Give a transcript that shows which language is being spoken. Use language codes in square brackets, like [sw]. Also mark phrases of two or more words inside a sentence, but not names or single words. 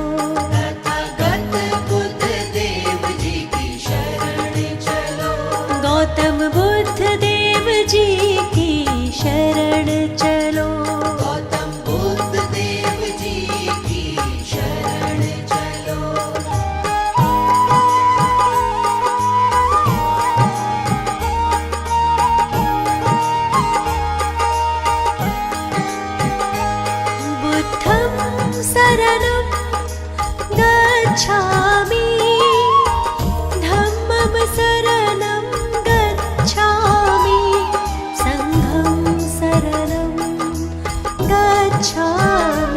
[hi] तथागत बुद्ध देव जी की शरण चलो। गौतम बुद्ध देव जी की शरण चलो। गौतम बुद्ध देव जी की शरण चलो। [pi] बुद्धं शरणं गच्छामि, धम्मं शरणं गच्छामि, संघं शरणं गच्छामि।